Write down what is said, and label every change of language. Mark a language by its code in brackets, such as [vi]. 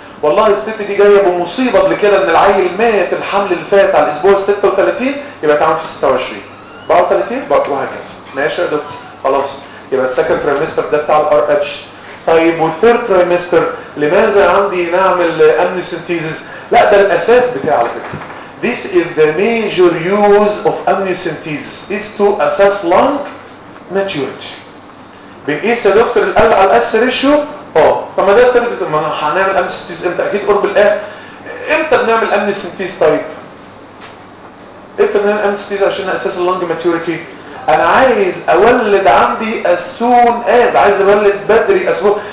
[ar] والله الست دي جايه بمصيبه قبل كده ان العيل مات الحمل اللي فات على الاسبوع 36 يبقى تعمل في 26. 34 وهكذا. ماشي يا دكتور خلاص. يبقى السكند تريمستر ده بتاع الار اتش. طيب والثيرد تريمستر لماذا عندي نعمل امنيوسنتيزيس؟ لا ده الاساس بتاع على فكره. [en] This is the major use of amniocentesis is to assess lung maturity. [ar] بنقيس يا دكتور القلب على الاس ريشيو. اه طب ما ده الثيرد ما انا هنعمل امنيوسنتيزيس امتى؟ اكيد قرب الاخر. امتى بنعمل امنيوسنتيزيس طيب؟ امتى بنعمل امنيوسنتيزيس عشان اساس اللونج ماتيوريتي؟ انا عايز اولد عندي السون از عايز اولد بدري اسبوع.